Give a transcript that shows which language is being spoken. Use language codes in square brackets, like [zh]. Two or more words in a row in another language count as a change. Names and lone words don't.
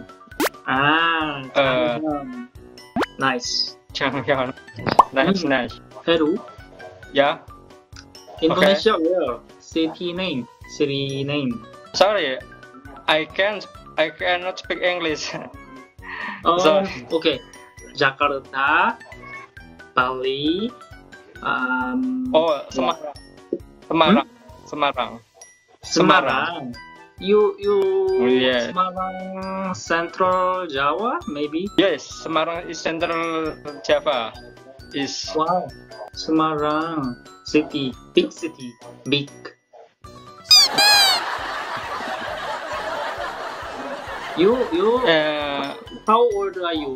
[en] Ah, Changhyun. Nice. Changyeon. Nice. Heru. Yeah. Indonesia where? City name. City name. Sorry, I cannot speak English. Oh, Sorry. okay. Jakarta, Bali, Oh, Semarang. Semarang. Semarang. You Oh, yeah. Semarang Central Java maybe? Yes, Semarang is Central Java. Is Wow. Semarang city, big city, big. You how old are you?